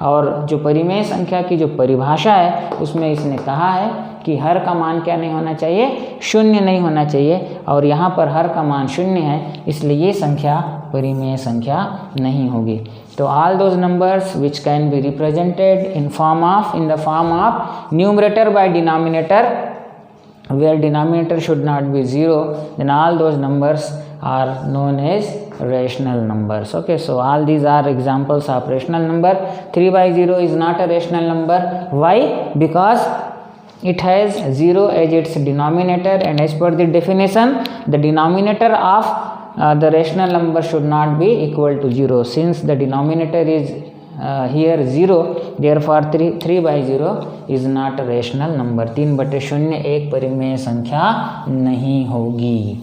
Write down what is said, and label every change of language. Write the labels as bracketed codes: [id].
[hi] और जो परिमेय संख्या की जो परिभाषा है उसमें इसने कहा है कि हर का मान क्या नहीं होना चाहिए, शून्य नहीं होना चाहिए, और यहाँ पर हर का मान शून्य है, इसलिए ये संख्या परिमेय संख्या नहीं होगी। [en] तो all those numbers which can be represented in the form of numerator by denominator, where denominator should not be 0, then all those numbers are known as rational numbers. Okay, so all these are examples of rational number. 3/0 is not a rational number. Why? Because it has 0 as its denominator, and as per the definition, the denominator of the rational number should not be equal to 0. Since the denominator is here 0, therefore 3/0 is not a rational number. [hi] 3/0 एक परिमेय संख्या नहीं होगी।